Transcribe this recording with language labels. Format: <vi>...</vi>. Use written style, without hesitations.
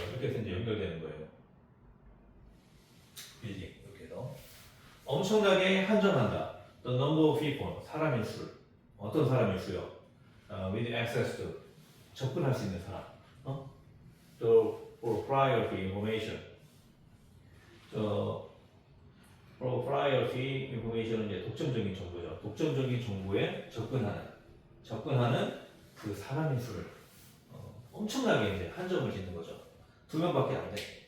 <ko>이렇게 해서 이제 연결되는 거예요. 빌딩 이렇게 해서 엄청나게 한정한다.</ko> <en>The number of people,</en> <ko>사람의 수. 어떤 사람의 수요?</ko> <en>With access to,</en> <ko>접근할 수 있는 사람. 또</ko> <en>proprietary information. proprietary information</en> <ko>은 이제 독점적인 정보죠. 독점적인 정보에 접근하는 그 사람의 수를 엄청나게 이제 한정을 짓는 거죠. 2명밖에 안 돼.</ko>